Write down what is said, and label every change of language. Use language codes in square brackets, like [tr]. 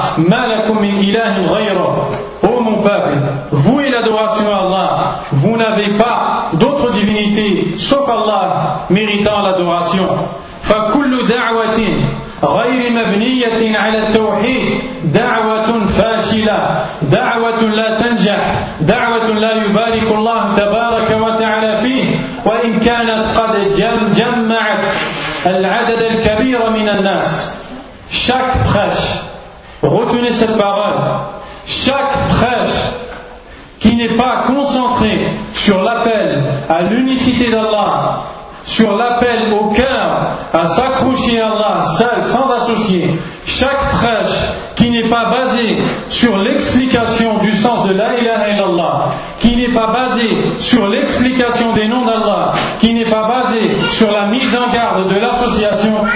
[ar] Ma lakum min ilahin ghayra. [fr] Ô mon peuple, vous et l'adoration à Allah, vous n'avez pas d'autre divinité sauf Allah méritant l'adoration. [ar] Fa kullu da'watin غير مبنية على التوحيد دعوة فاشلة دعوة لا تنجح دعوة لا يبارك الله تبارك وتعالى فيه وإن كانت قد جمعت العدد الكبير من الناس. [fr] Chaque prêche, retenez cette parole, chaque prêche qui n'est pas concentré sur l'appel à l'unicité d'Allah, sur l'appel au cœur à s'accrocher à Allah seul, sans associer, chaque prêche qui n'est pas basé sur l'explication du sens de la ilaha illallah, qui n'est pas basé sur l'explication des noms d'Allah, qui n'est pas basé sur la mise en garde de l'association,